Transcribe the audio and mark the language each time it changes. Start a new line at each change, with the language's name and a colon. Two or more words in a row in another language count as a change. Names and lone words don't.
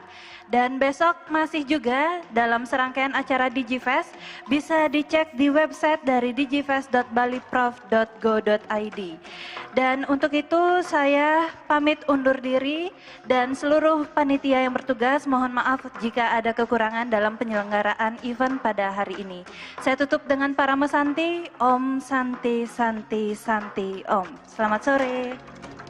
Indonesian: Dan besok masih juga dalam serangkaian acara DigiFest bisa dicek di website dari digifest.baliprof.go.id. Dan untuk itu saya pamit undur diri dan seluruh panitia yang bertugas mohon maaf jika ada kekurangan dalam penyelenggaraan event pada hari ini. Saya tutup dengan Parama Santi,
Sanskrit: Om Santi Santi Santi Om.
Indonesian: Selamat sore.